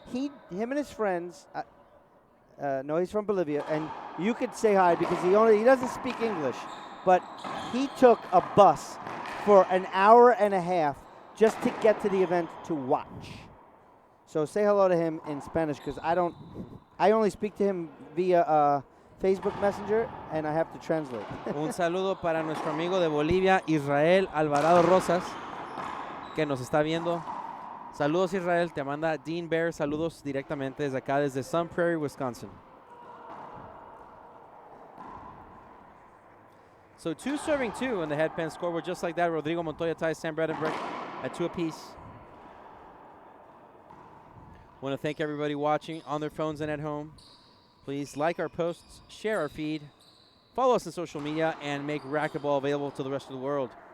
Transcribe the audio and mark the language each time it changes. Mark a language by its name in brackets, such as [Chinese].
[English] Him and his friends. No, he's from Bolivia, and you could say hi because he doesn't speak English, but he took a bus for an hour and a half just to get to the event to watch. So say hello to him in Spanish because I only speak to him via Facebook Messenger, and I have to translate. [Spanish] Un saludo para nuestro amigo de Bolivia, Israel Alvarado Rosas, que nos está viendo. Saludos, Israel. Te manda Dean Bear. Saludos directamente desde acá, desde Sun Prairie, Wisconsin. [English] So 2 serving 2 on the headpan scoreboard. Just like that, Rodrigo Montoya ties Sam Bredenbeck at 2 apiece. Want to thank everybody watching on their phones and at home. Please like our posts, share our feed, follow us on social media, and make racquetball available to the rest of the world.